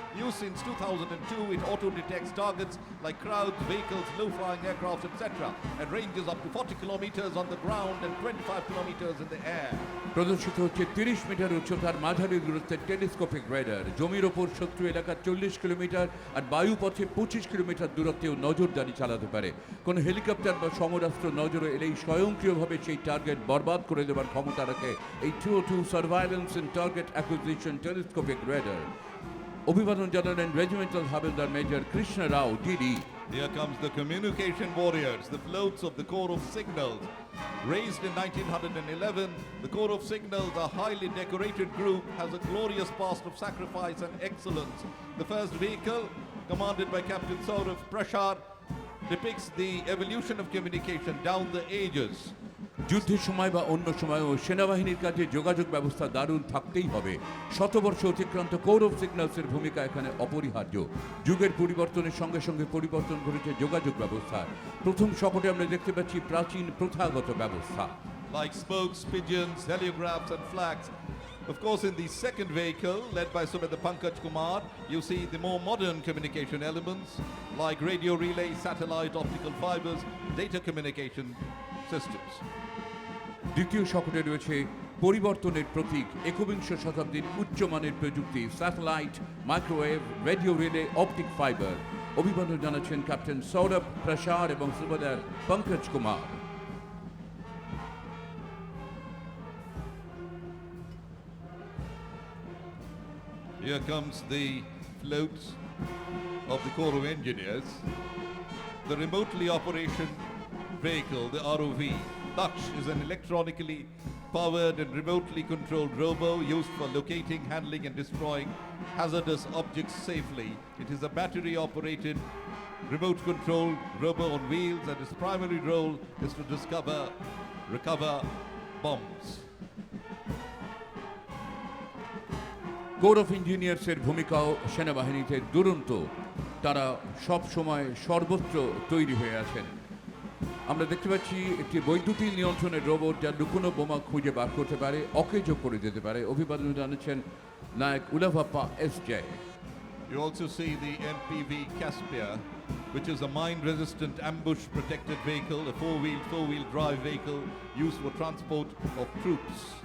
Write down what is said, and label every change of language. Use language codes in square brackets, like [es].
[en] Used since 2002, it auto-detects targets like crowds, vehicles, low-flying aircraft, etc. and ranges up to 40 kilometers on the ground and 25 kilometers in the air. [bn] প্রদর্শিত হচ্ছে 30 metre উচ্চতার মাঝারি দূরত্বের telescopic radar. জমির ওপর শত্রু এলাকা 40 কিলোমিটার আর বায়ুপথে 25 kilometre দূরত্বেও নজরদারি চালাতে পারে। কোনো হেলিকপ্টার বা সমরাস্ত্র নজরে এলেই স্বয়ংক্রিয়ভাবে সেই টার্গেট বরবাদ করে দেওয়ার ক্ষমতা রাখে এই 202 surveillance and target acquisition telescopic radar. অভিবাদন জানালেন regimental havildar major Krishna Rao DD. [en] Here comes the communication warriors, the floats of the Corps of Signals. Raised in 1911, the Corps of Signals, a highly decorated group, has a glorious past of sacrifice and excellence. The first vehicle, commanded by Captain Saurav Prashar, depicts the evolution of communication down the ages. [bn] যুদ্ধের সময় বা অন্য সময়ও সেনাবাহিনীর কাজে যোগাযোগ ব্যবস্থা দারুণ থাকতেই হবে। শতবর্ষ অতিক্রান্ত কোর অফ সিগন্যালসের ভূমিকা এখানে অপরিহার্য। যুগের পরিবর্তনের সঙ্গে সঙ্গে পরিবর্তন ঘটেছে যোগাযোগ ব্যবস্থা। প্রথম শকটে আমরা দেখতে পাচ্ছি প্রাচীন প্রথাগত ব্যবস্থা, [en] like spokes, pigeons, heliographs and flags. Of course, in the second vehicle, led by Subedar Pankaj Kumar, you see the more modern communication elements like radio relay, satellite, optical fibers, data communication systems. [bn] দ্বিতীয় শকটে রয়েছে পরিবর্তনের প্রতীক, একবিংশ শতাব্দীর উচ্চমানের প্রযুক্তি, satellite, microwave, radio relay, optic fibre. অভিবাদন জানাচ্ছেন captain Sourav প্রসার এবং সুবেদার Pankaj Kumar. [en] Here comes the floats of the Corps of Engineers, the remotely operation vehicle, the ROV. Daksh is an electronically powered and remotely controlled robo used for locating, handling and destroying hazardous objects safely. It is a battery operated, remote controlled robo on wheels and its primary role is to recover bombs. [bn] Core of ইঞ্জিনিয়ার্সের ভূমিকাও সেনাবাহিনীতে দুরন্ত। তারা সব সময় সর্বত্র তৈরি হয়ে আছেন। আমরা দেখতে পাচ্ছি একটি বৈদ্যুতিক নিয়ন্ত্রণের রোবট যা লুকোনো বোমা খুঁজে বার করতে পারে, অকেজো করে দিতে পারে। অভিবাদন জানাচ্ছেন নায়ক উলাভাপ্পা SJ. [en] You also see the NPV Caspia, which is a mine-resistant ambush-protected vehicle, a four-wheel drive vehicle used for transport of troops.